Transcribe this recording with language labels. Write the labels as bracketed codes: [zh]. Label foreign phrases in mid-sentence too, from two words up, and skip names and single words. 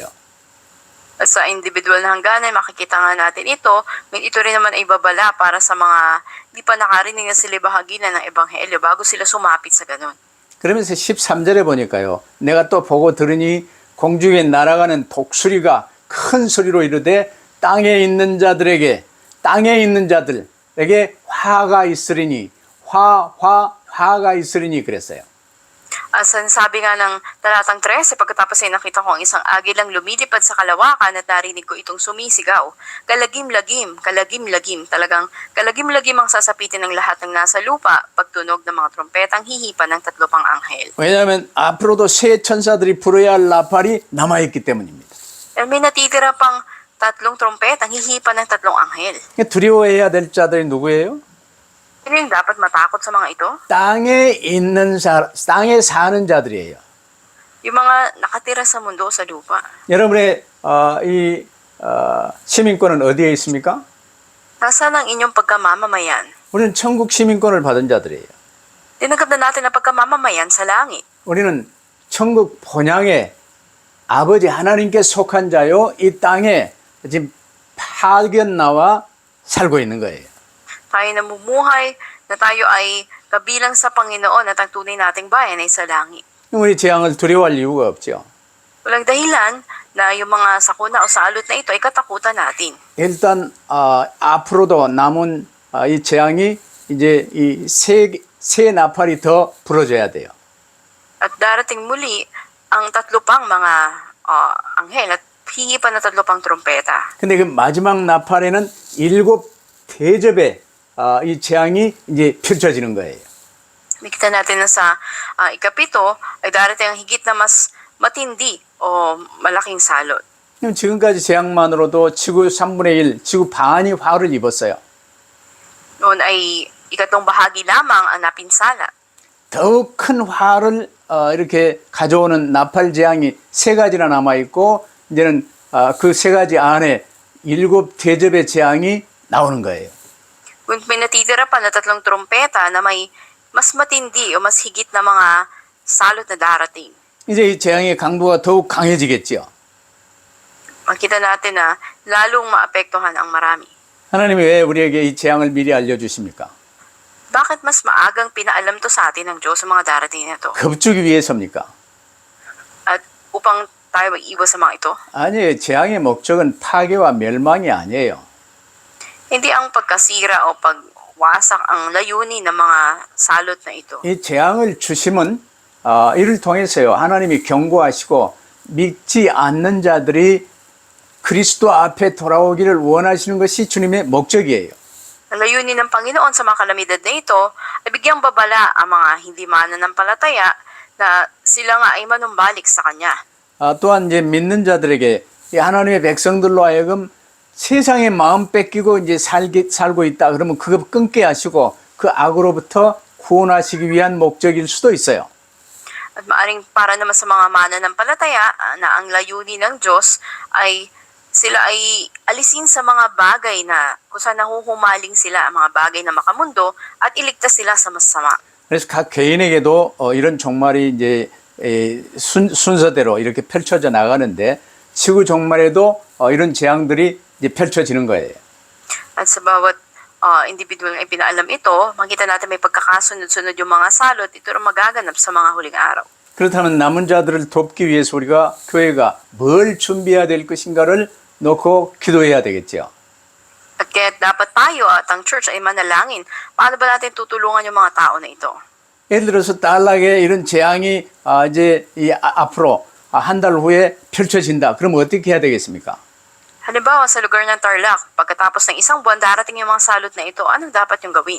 [tl] At sa individual na hangganan, makikita nga natin ito, ito rin naman ay babala para sa mga hindi pa nakarinig na sila bahaginan ng ebanghelyo bago sila sumapit sa ganun. [ko] 그러면서 13절에 보니까요. 내가 또 보고 들으니 공중에 날아가는 독수리가 큰 소리로 이르되 땅에 있는 자들에게 화가 있으리니 화가 있으리니 그랬어요. [tl] Sabi nga ng talatang 13, pagkatapos ay nakita ko ang isang agilang lumilipad sa kalawakan at narinig ko itong sumisigaw. Kalagim-lagim, talagang kalagim-lagim ang sasapitin ng lahat ng nasa lupa pagtunog ng mga trompetang hihipan ng 3 pang anghel. [ko] 왜냐하면 앞으로도 새 천사들이 불어야 할 나팔이 남아있기 때문입니다. [tl] Dahil may natitira pang 3 trompetang hihipan ng 3 anghel. [ko] 두려워해야 될 자들이 누구예요? [tl] Sino yung dapat matakot sa mga ito? [ko] 땅에 사는 자들이에요. [tl] Yung mga nakatira sa mundo, sa lupa. [ko] 여러분의 시민권은 어디에 있습니까? [tl] Nasaan ang inyong pagkamamamayan? [ko] 우리는 천국 시민권을 받은 자들이에요. [tl] Tinanggap na natin ang pagkamamamayan sa langit. [ko] 우리는 천국 본향의 아버지 하나님께 속한 자요, 이 땅에 지금 파견 나와 살고 있는 거예요. [tl] Tayo namumuhay na tayo ay kabilang sa Panginoon at ang tunay nating bayan ay sa langit. [ko] 우리 재앙을 두려워할 이유가 없죠. [tl] Walang dahilan na yung mga sakuna o salot na ito ay katakutan natin. [ko] 일단 앞으로도 남은 이 재앙이 이제 이 새 나팔이 더 불어줘야 돼요. [tl] At darating muli ang 3 pang mga anghel at hihipan na 3 pang trompeta. [ko] 근데 그 마지막 나팔에는 7 대접의 이 재앙이 이제 펼쳐지는 거예요. [tl] Nakita natin na sa ika-7 ay darating ang higit na mas matindi o malaking salot. [ko] 지금까지 재앙만으로도 지구 3분의 1, 지구 반이 화를 입었어요. [tl] Noon ay ikatlong bahagi lamang ang napinsala. [ko] 더욱 큰 화를 이렇게 가져오는 나팔 재앙이 3가지나 남아있고 이제는 그 3가지 안에 7 대접의 재앙이 나오는 거예요. [tl] Kung may natitira pa na 3 trompeta na may mas matindi o mas higit na mga salot na darating. [ko] 이제 이 재앙의 강도가 더욱 강해지겠죠. [tl] makita natin na lalong maapektuhan ang marami. [ko] 하나님이 왜 우리에게 이 재앙을 미리 알려주십니까? [tl] Bakit mas maagang pinaalam to sa atin ng Diyos sa mga darating na to? [ko] 겁주기 위해서입니까? [tl] At upang tayo mag-iwas sa mga ito? [ko] 아니에요. 재앙의 목적은 파괴와 멸망이 아니에요. [tl] Hindi ang pagkasira o pagwasak ang layunin ng mga salot na ito. [ko] 이 재앙을 주심은 이를 통해서요. 하나님이 경고하시고 믿지 않는 자들이 그리스도 앞에 돌아오기를 원하시는 것이 주님의 목적이에요. [tl] Ang layunin ng Panginoon sa mga kalamidad na ito ay bigyang babala ang mga hindi mananampalataya na sila nga ay manumbalik sa Kanya. [ko] 또한 이제 믿는 자들에게 이 하나님의 백성들로 하여금 세상의 마음 뺏기고 이제 살고 있다. 그러면 그거 끊게 하시고 그 악으로부터 구원하시기 위한 목적일 수도 있어요. [tl] At maaring para naman sa mga mananampalataya na ang layunin ng Diyos ay sila ay alisin sa mga bagay na kung saan nahuhumaling sila ang mga bagay na makamundo at iligtas sila sa masama. [ko] 그래서 각 개인에게도 이런 종말이 이제 순서대로 이렇게 펼쳐져 나가는데 지구 종말에도 이런 재앙들이 이제 펼쳐지는 거예요. [tl] At sa bawat individual na ipinaalam ito, makita natin may pagkakasunod-sunod yung mga salot, ito rin magaganap sa mga huling araw. [ko] 그렇다면 남은 자들을 돕기 위해서 우리가 교회가 뭘 준비해야 될 것인가를 놓고 기도해야 되겠죠. [tl] At kaya dapat tayo at ang church ay manalangin. Paano ba natin tutulungan yung mga tao na ito? [ko] 예를 들어서 딸락에 이런 재앙이 이제 앞으로 한 달 후에 펼쳐진다. 그럼 어떻게 해야 되겠습니까? [tl] Halimbawa sa lugar ng Tarlac, pagkatapos ng isang buwan darating yung mga salot na ito, anong dapat yung gawin?